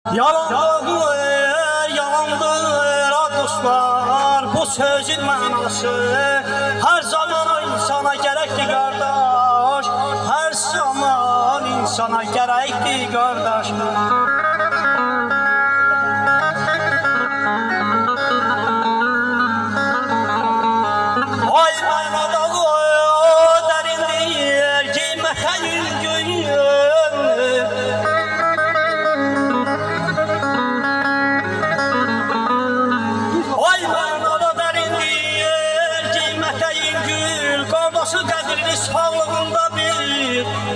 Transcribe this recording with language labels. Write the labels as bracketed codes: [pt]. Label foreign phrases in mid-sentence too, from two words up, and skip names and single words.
[az] Yalandır, yalandır dostlar, bu sözün mənası [tr] her zaman insana gerekli kardeş, her zaman insana gerekli kardeş. [az] Ay mənada derindir, qiymətə yüngün. Kardeşi qədrini sağlığında bil.